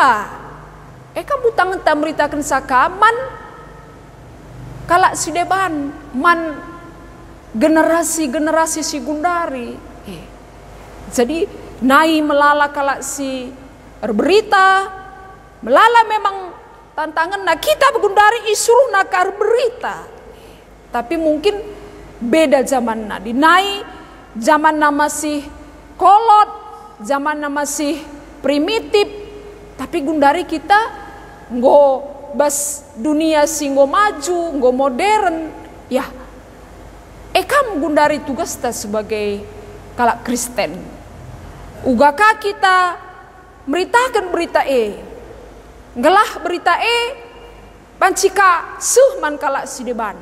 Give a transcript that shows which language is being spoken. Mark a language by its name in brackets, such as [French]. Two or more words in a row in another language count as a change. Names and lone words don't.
[Batak Karo] Kam utang ta meritakan saka man kalak si deban man generasi si gundari. Jadi nai melala kalak si berita, melala memang tantangan na kita gundari isuruh nakar berita. [Indonesian] Tapi mungkin beda zaman [Batak Karo] na dinai, zaman na [Indonesian] masih kolot, [Batak Karo] zaman na [Indonesian] masih primitif, [Batak Karo] tapi gundari kita nggo bas dunia singgo maju, nggo modern, ya. Kam gundari tugas ta sebagai kalak Kristen. Ugaka kita meritakan berita ngelah berita pancika man kalak si deban.